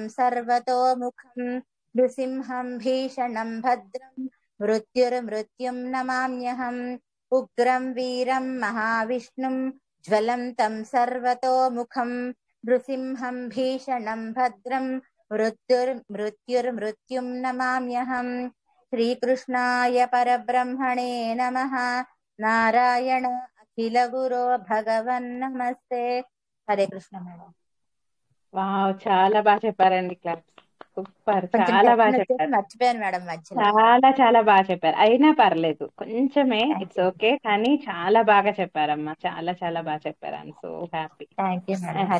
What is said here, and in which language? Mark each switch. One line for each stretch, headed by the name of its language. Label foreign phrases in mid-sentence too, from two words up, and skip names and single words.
Sanskrit: सर्वतोमुखं नृसिंहं भीषणं भद्रं मृत्युर्मृत्युं नमाम्यहम् उग्रं वीरं महाविष्णुं ज्वलन्तं सर्वतोमुखं नृसिंहं भीषणं भद्रं मृत्युर्मृत्युं नमाम्यहम् श्रीकृष्णाय परब्रह्मणे नमः नारायण अखिल गुरो भगवन् नमस्ते हरे कृष्ण మేడం
Telugu: వావ్, చాలా బాగా చెప్పారండి.
English: class super,
Telugu: కొంచెం చాలా బాగా టెన్షన్ వచ్చేసి చెప్పారు. మర్చిపోయాను మేడం మధ్యలో చాలా చాలా బాగా చెప్పారు. అయినా పర్లేదు, కొంచెమే,
English: it's okay,
Telugu: కానీ చాలా బాగా చెప్పారమ్మా. చాలా చాలా బాగా చెప్పారు.
English: I'm so happy. thank you
Telugu: మేడం హరే